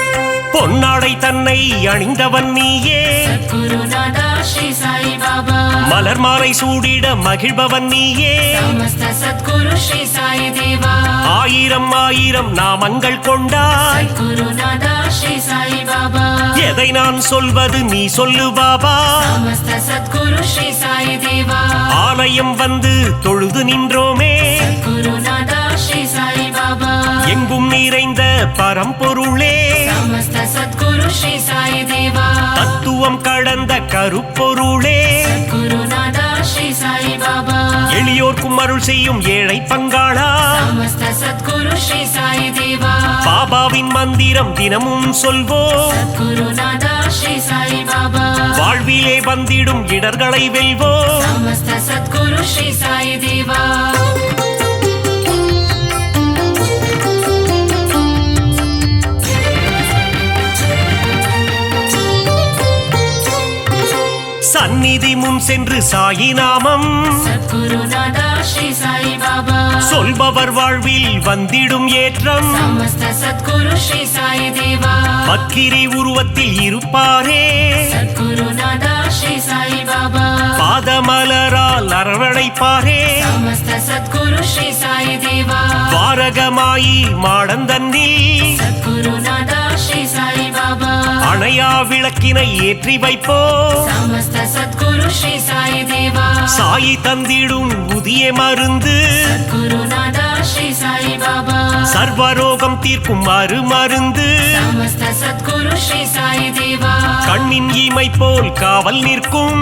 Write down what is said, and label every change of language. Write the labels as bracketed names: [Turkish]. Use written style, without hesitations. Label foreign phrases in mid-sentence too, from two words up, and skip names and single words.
[Tamil] பொன்னாடை தன்னை அணிந்தவன் நீயே குருநாதா ஸ்ரீ சாய் பாபா மலர் மாலை சூடிட மகிழ்பவன் நீயே [Sanskrit] समस्त सद्गुरु श्री साई देवा [Tamil] ஆயிரம் ஆயிரம் நாமங்கள் கொண்டாய் गुरुनादा श्री साई बाबा எதை நான் சொல்வது நீ சொல்லு பாபா [Sanskrit] समस्त सद्गुरु श्री साई देवा [Tamil] ஆலயம் வந்து தொழுது நின்றோமே गुरुनादा श्री साई बाबा எங்கும் நிறைந்த பரம்பொருளே [Sanskrit] समस्त सद्गुरु श्री साई देवा [Tamil] தத்துவம் கடந்த கருப்பொருளே गुरुनादा श्री साई बाबा எளியோர்க்கும் அருள் செய்யும் ஏழை பங்காளா [Sanskrit] समस्त सद्गुरु श्री साई देवा [Tamil] பாபாவின் மந்திரம் தினமும் சொல்வோம் गुरुनादा श्री साई बाबा வாழ்விலே வந்திடும் இடர்களை வெல்வோம் [Sanskrit] समस्त सद्गुरु श्री साई देवा [Tamil] சந்நிதி முன் சென்று சாயி நாமம் सद्गुरुनादा श्री साई बाबा சொல்பவர் வாழ்வில் வந்திடும் ஏற்றம் [Sanskrit] समस्त सद्गुरु श्री साई देवा [Tamil] பக்கிரி உருவத்தில் இருப்பாரே सद्गुरुनादा श्री साई बाबा பாதமலரால் அரவணைப்பாரே [Sanskrit] समस्त सद्गुरु श्री साई देवा [Tamil] வாரகமாயி மாடந்தன்னில் सद्गुरुनादा श्री साई बाबा அணையா விளக்கினை ஏற்றி வைப்போ [Sanskrit] समस्त सद्गुरु श्री साई देवा [Tamil] சாயி தந்திடும் புதிய மருந்து गुरुनादा श्री साई बाबा சர்வரோகம் தீர்க்கும் மருந்து [Sanskrit] समस्त सद्गुरु श्री साई देवा [Tamil] கண்ணின் இமை போல் காவல் நிற்கும்